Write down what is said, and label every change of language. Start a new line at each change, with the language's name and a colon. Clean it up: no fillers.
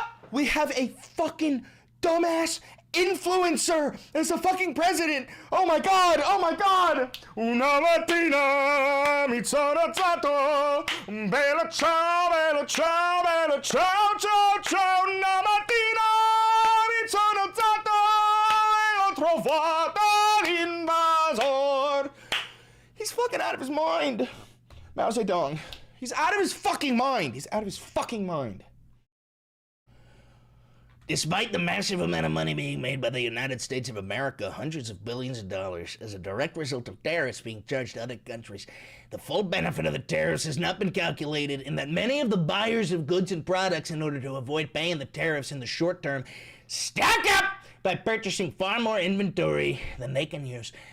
English: We have a fucking dumbass influencer as a fucking president. Oh my God, oh my God.
Italian: Una mattina mi sono alzato, bella ciao, bella ciao, bella ciao, ciao, ciao. Una mattina mi sono alzato e ho trovato l'invasor.
English: He's fucking out of his mind. Mao Zedong. He's out of his fucking mind. He's out of his fucking mind. Despite the massive amount of money being made by the United States of America, hundreds of billions of dollars, as a direct result of tariffs being charged to other countries, the full benefit of the tariffs has not been calculated, in that many of the buyers of goods and products, in order to avoid paying the tariffs in the short term, stock up by purchasing far more inventory than they can use.